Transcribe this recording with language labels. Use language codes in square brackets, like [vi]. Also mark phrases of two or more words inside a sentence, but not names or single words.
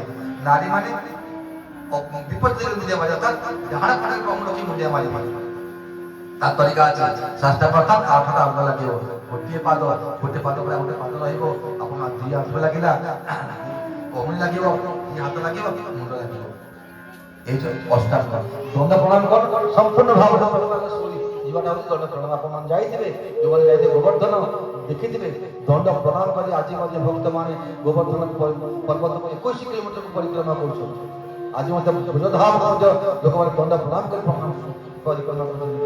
[or] ନାରୀମାନେ ବିପରୀତ ଦିଗରେ ମୁଣ୍ଡିଆ ମାରିବେ, ଅର୍ଥାତ୍ ଡାହାଣ ପାଖରେ ପ୍ରଭୁ ରଖି ମୁଣ୍ଡିଆ ମାରିବେ। ତା ତରିକା ଅଛି। ସାଷ୍ଟାଙ୍ଗ ଅର୍ଥାତ୍ 8ଟା ଅଙ୍ଗ ଲାଗିବ। ଗୋଟିଏ ପାଦ ପରେ ଗୋଟେ ପାଦ ରହିବ। ଆପଣ ଦୁଇ ଆଣ୍ଠୁ ଲାଗିଲା, କହୁଣି ଲାଗିବ, ଦୁଇ ହାତ ଲାଗିବ, ମୁଣ୍ଡ ଲାଗିବ। ଏଇ ଯେ ଅଷ୍ଟାଙ୍ଗ ଦଣ୍ଡ ପ୍ରଣାମ କର ସମ୍ପୂର୍ଣ୍ଣ ଭାବେ ଯିବାଟା ହଉଛି ଦଣ୍ଡ ପ୍ରଣାମ। ଆପଣମାନେ ଯାଇଥିବେ, ଯେଉଁମାନେ ଯାଇଥିବେ ଗୋବର୍ଦ୍ଧନ ଦେଖିଥିବେ, ଦଣ୍ଡ ପ୍ରଣାମ କରି ଆଜି ମଧ୍ୟ ଭକ୍ତମାନେ ଗୋବର୍ଦ୍ଧନ ପର୍ବତକୁ 21 କିଲୋମିଟରକୁ ପରିକ୍ରମା କରୁଛନ୍ତି। ଆଜି ମଧ୍ୟ ଭୁଜଧାମ ମଧ୍ୟ ଲୋକମାନେ ଦଣ୍ଡ ପ୍ରଣାମ କରି ପରିକ୍ରମା କରୁଛନ୍ତି।